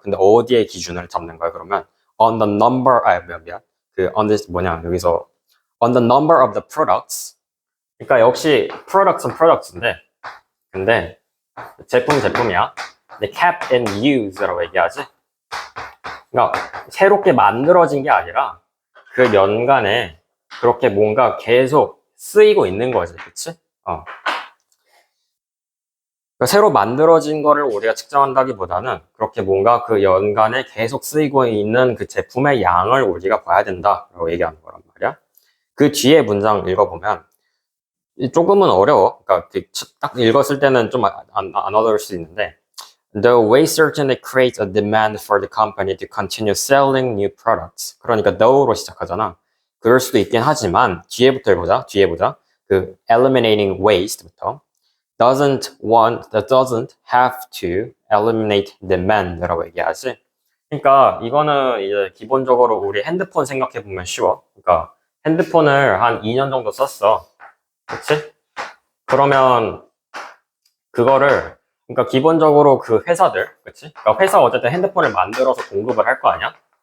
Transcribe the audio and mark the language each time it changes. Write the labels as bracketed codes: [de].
[ko] 근데 어디에 기준을 잡는 거야, 그러면? [en] On the number, [ko] 미안. [en] 그 on this [ko] 여기서 [en] on the number of the products. [ko] 그러니까 역시 products은 products인데, 근데 제품이야. 근데 cap and use라고 얘기하지. 그러니까 새롭게 만들어진 게 아니라 그 연간에 그렇게 뭔가 계속 쓰이고 있는 거지, 그치? 그러니까 새로 만들어진 거를 우리가 측정한다기보다는 그렇게 뭔가 그 연간에 계속 쓰이고 있는 그 제품의 양을 우리가 봐야 된다라고 얘기하는 거란 말이야. 그 뒤에 문장 읽어보면 조금은 어려워. 그러니까 딱 읽었을 때는 좀 안 어려울 수 있는데 [en] The way certainly creates a demand for the company to continue selling new products. [ko] 그러니까 though로 시작하잖아. 그럴 수도 있긴 하지만 뒤에부터 해보자. [en] 그 eliminating waste부터 doesn't have to eliminate demand [ko] 라고 얘기하지. 그러니까 이거는 이제 기본적으로 우리 핸드폰 생각해 보면 쉬워. 그러니까 핸드폰을 한 2년 정도 썼어. 그치? 그러면 그거를 그러니까 기본적으로 그 회사들, 그치? 그러니까 회사 어쨌든 핸드폰을 만들어서 공급을 할 거 아니야?